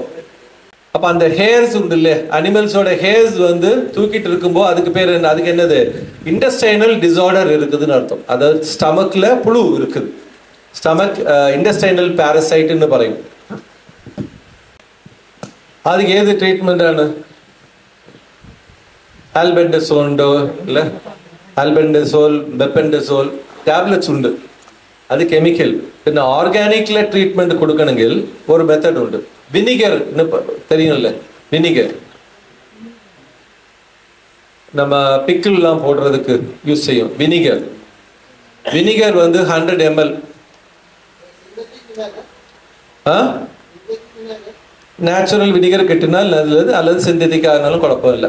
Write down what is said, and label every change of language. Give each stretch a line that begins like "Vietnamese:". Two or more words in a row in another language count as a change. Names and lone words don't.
Tamil: அப்போ
English: அந்த ஹேர்ஸ்
Tamil: உண்டு இல்லையா, அனிமல்ஸோட ஹேர்ஸ் வந்து தூக்கிட்டு இருக்கும்போது அதுக்கு பேர் என்ன? அதுக்கு என்னது? இன்டெஸ்டைனல் டிசார்டர் இருக்குதுன்னு அர்த்தம். அதாவது ஸ்டமக்ல புழு இருக்குது.
English: stomach intestinal parasite
Malayalam: പറയും.
Tamil: அதுக்கு ஏது ட்ரீட்மெண்ட்
Malayalam: ആണ്? ആൽബെൻഡസോൾ ഉണ്ടോ ഇല്ല? ആൽബെൻഡസോൾ, ബെപ്പൻഡസോൾ ടാബ്ലറ്റ്സ് ഉണ്ട്, അത് കെമിക്കൽ. പിന്നെ ഓർഗാനിക്കിലെ ട്രീറ്റ്മെന്റ് കൊടുക്കണമെങ്കിൽ ഒരു മെത്തഡ് ഉണ്ട്.
Tamil: വിനിഗർ தெரியும்ல,
English: வினிகர் நம்ம
Tamil: பிக்கிள்லாம் போடுறதுக்கு யூஸ் செய்யும். வினிகர் வந்து 100 ml.
English: natural vinegar
Tamil: கெட்டினால் நல்லது, அல்லது சிந்தட்டிக் ஆகினாலும் குழப்பம் இல்லை.